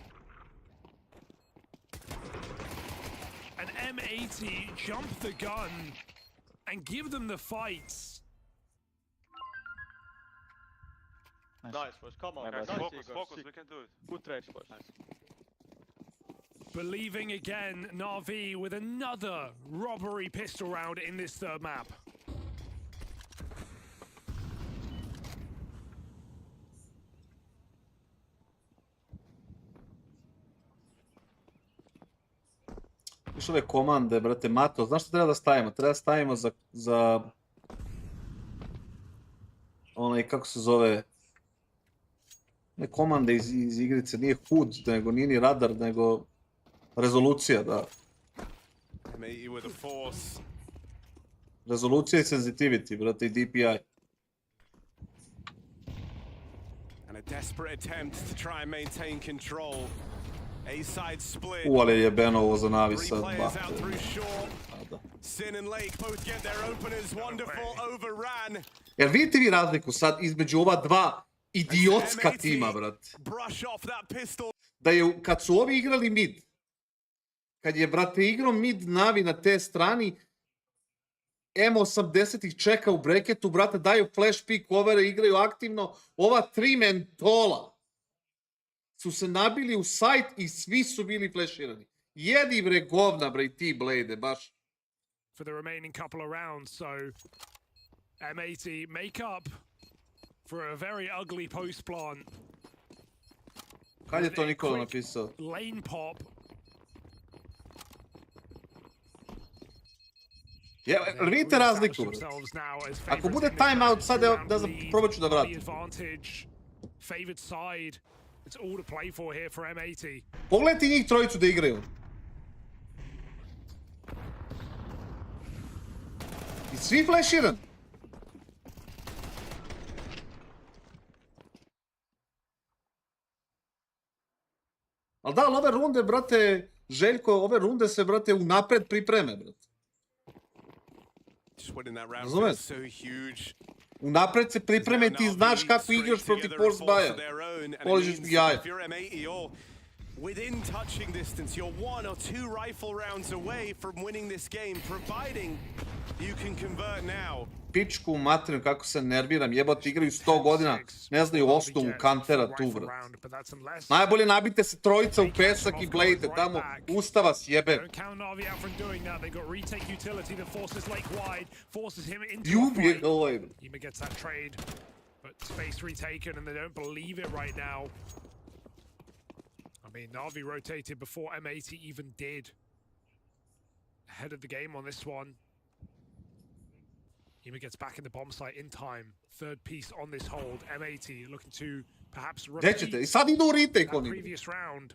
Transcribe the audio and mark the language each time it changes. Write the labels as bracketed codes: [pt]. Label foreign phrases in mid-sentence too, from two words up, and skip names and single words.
[en] And M80 jump the gun and give them the fights. Nice, boys. Come on, guys. Focus, focus, we can do it. Good trades, boys. Believing again, NaVi with another robbery pistol round in this third map. [sr] Viš ove komande, brate, Mato, znaš što treba da stavimo? Treba da stavimo za onaj, kako se zove, ne komande iz igrice, nije HUD, nego nije ni radar, nego rezolucija, da. Rezolucija i sensitivity, brate, i DPI. [en] And a desperate attempt to try and maintain control. A-side split. [sr] Ali je jebeno ovo za NaVi sad, [en] Sin and Lake both get their openers. Wonderful overran. [sr] Jer vidite vi razliku sad između ova dva idiotska tima, brate. Da je, kad su ovi igrali mid, kad je, brate, igrao mid NaVi na te strani, M80 ih čeka u breketu, brate, daju [en] flash pick [sr] overe, igraju aktivno, ova tri mentola su se nabili u sajt i svi su bili flashirani. Jedi bre govna bre i ti Blade, baš. [en] For the remaining couple of rounds, so M80 make up for a very ugly post plant. [sr] Kad je to Nikola napisao? [en] Lane pop. [sr] Vidite razliku. Ako bude timeout sad, da probat ću da vratim. [en] Favored side. It's all to play for here for M80. [sr] Pogledajte njih trojicu da igraju. I svi flashiran. Ali da, ove runde, brate, Željko, ove runde se, brate, unapred pripreme, brate. Razumeš? Unapred se pripreme, ti znaš kako igraš protiv Force Baja. Poližiš mi jaja. [en] Within touching distance, you're 1 or 2 rifle rounds away from winning this game, providing you can convert now. [sr] Pičku materinu, kako se nerviram, jebati, igraju 100 godina, ne znaju osnovu kantera tu, brat. Najbolje nabite se trojica u pesak i blejte, tamo usta vas jebe. I ubije ga ovaj. [en] I mean, NaVi rotated before M80 even did. Ahead of the game on this one. Ema gets back in the bomb site in time. Third piece on this hold. M80 looking to perhaps repeat that previous round.